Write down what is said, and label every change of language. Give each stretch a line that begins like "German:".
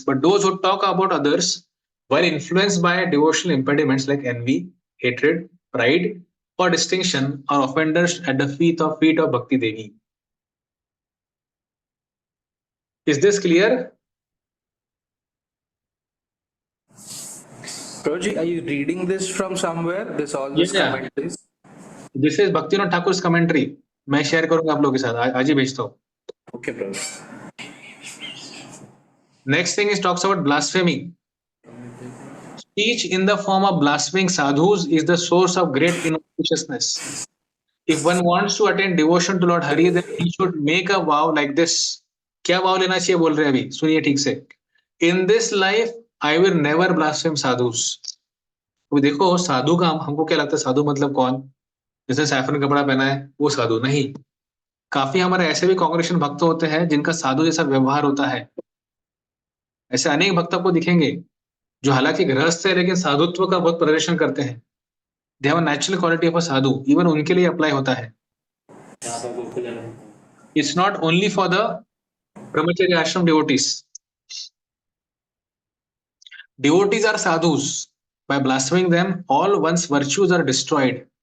English: But those who talk about others while influenced by devotional impediments like envy, hatred, pride, or distinction are offenders at the feet of Bhakti Devi. Is this clear? Prabhuji, are you reading this from somewhere? All these Yeah. commentaries? This is Bhaktivinoda Thakur's commentary.
Hindi: मैं share करूंगा आप लोगों के साथ, आज ही भेजता हूँ.
English: Okay, Prabhuji. Next thing is talks about blasphemy. Speech in the form of blaspheming sadhus is the source of great inauspiciousness. If one wants to attain devotion to Lord Hari, then he should make a vow like this.
Hindi: क्या vow लेना चाहिए बोल रहे हैं अभी, सुनिए ठीक से.
English: In this life, I will never blaspheme sadhus.
Hindi: तो देखो साधु का हमको क्या लगता है, साधु मतलब कौन? जैसे सैफरन कपड़ा पहना है वो साधु नहीं. काफी हमारे ऐसे भी कांग्रेशन भक्त होते हैं जिनका साधु जैसा व्यवहार होता है. ऐसे अनेक भक्त आपको दिखेंगे जो हालांकि गृहस्थ है लेकिन साधुत्व का बहुत प्रदर्शन करते हैं.
English: They have a natural quality of a sadhu. Even
Hindi: उनके लिए अप्लाई होता है.
English: It's not only for the brahmacharya ashram devotees. Devotees are sadhus. By blaspheming them, all one's virtues are destroyed.